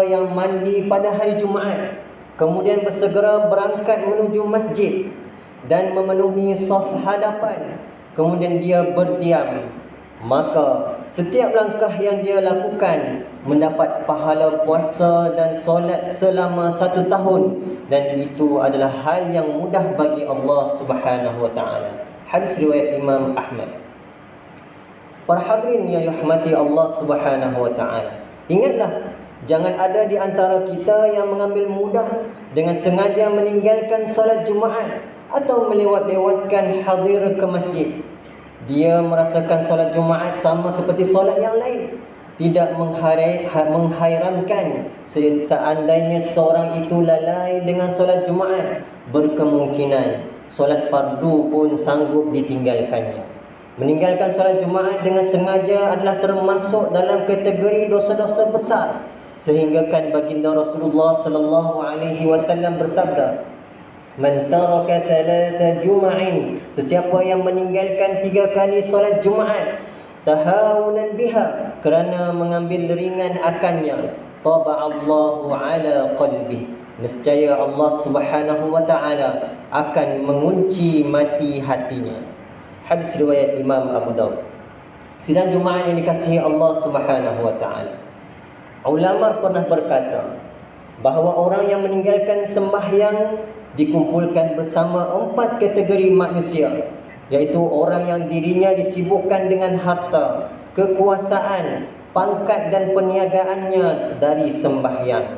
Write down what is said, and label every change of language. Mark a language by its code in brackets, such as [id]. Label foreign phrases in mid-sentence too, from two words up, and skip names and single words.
[ms] yang mandi pada hari Jumaat kemudian bersegera berangkat menuju masjid dan memenuhi saf hadapan, kemudian dia berdiam, maka setiap langkah yang dia lakukan mendapat pahala puasa dan solat selama 1 tahun, dan itu adalah hal yang mudah bagi Allah [ar] سبحانه وتعالى. [ms] Hadis riwayat Imam Ahmad. Para hadirin yang dirahmati Allah [ar] سبحانه وتعالى, [ms] ingatlah, jangan ada di antara kita yang mengambil mudah dengan sengaja meninggalkan solat Jumaat atau melewat-lewatkan hadir ke masjid. Dia merasakan solat Jumaat sama seperti solat yang lain. Tidak menghairankan seandainya seorang itu lalai dengan solat Jumaat, berkemungkinan solat fardu pun sanggup ditinggalkannya. Meninggalkan solat Jumaat dengan sengaja adalah termasuk dalam kategori dosa-dosa besar, sehingga kan baginda Rasulullah [ar] صلى الله عليه وسلم [ms] bersabda, [ar] "من ترك ثلاث جمع." [ms] Sesiapa yang meninggalkan 3 kali solat Jumaat [ar] تهاونا بها, [ms] kerana mengambil ringan akannya, [ar] طبع الله على قلبه, [ms] nescaya Allah [ar] سبحانه وتعالى [ms] akan mengunci mati hatinya. Hadis riwayat Imam Abu Daud. Sidang Jumaat yang dikasihi Allah [ar] سبحانه وتعالى. [ms] Ulama pernah berkata bahawa orang yang meninggalkan sembahyang dikumpulkan bersama 4 kategori manusia, iaitu orang yang dirinya disibukkan dengan harta, kekuasaan, pangkat dan perniagaannya dari sembahyang.